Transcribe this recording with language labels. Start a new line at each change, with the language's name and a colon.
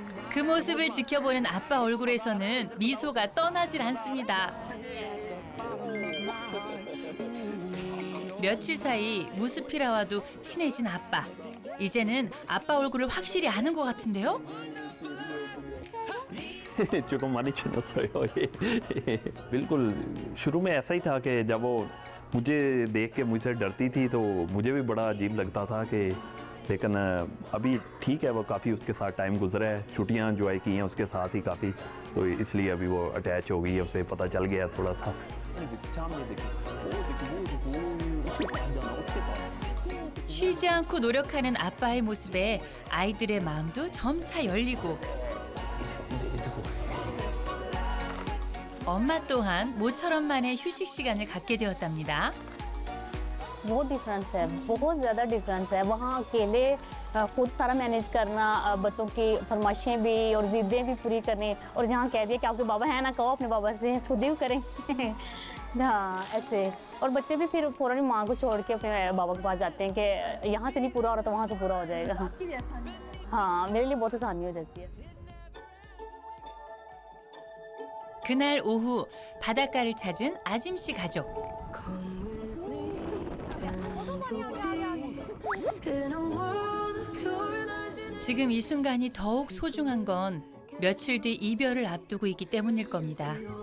Korean: 그 모습을 지켜보는 아빠 얼굴에서는 미소가 떠나질 않습니다. 며칠 사이 무스피라와도 친해진 아빠. 이제는 아빠 얼굴을 확실히 아는 것 같은데요?
Hindi: जो मानी छिनसोयो बिल्कुल शुरू में ऐसा ही था कि जब वो मुझे देख के मुझसे डरती थी तो मुझे भी बड़ा अजीब लगता था कि लेकिन अभी ठीक है वो काफ़ी उसके साथ टाइम गुजरा है छुट्टियां एंजॉय की हैं उसके साथ ही काफ़ी तो इसलिए अभी वो अटैच हो गई है उसे पता चल गया थोड़ा सा
Korean: 쉬지 않고 노력하는 아빠의 모습에 아이들의 마음도 점차 열리고 엄마 또한 모처럼만의 휴식 시간을 갖게 되었답니다.
Hindi: बहुत डिफरेंस है बहुत ज़्यादा डिफरेंस है वहाँ अकेले खुद सारा मैनेज करना बच्चों की फरमाइशें भी और ज़िद्दें भी पूरी करनी और जहाँ कह दिया कि आपके बाबा हैं ना कहो अपने बाबा से खुद ही करेंगे हाँ ऐसे और बच्चे भी फिर फ़ौरन माँ को छोड़ के अपने बाबा के पास जाते हैं कि यहाँ से नहीं पूरा हो रहा तो वहाँ से पूरा हो जाएगा हाँ मेरे लिए बहुत आसानी हो जाती है
Korean: 그날 오후 바닷가를 찾은 아짐씨 가족. 지금 이 순간이 더욱 소중한 건 며칠 뒤 이별을 앞두고 있기 때문일 겁니다.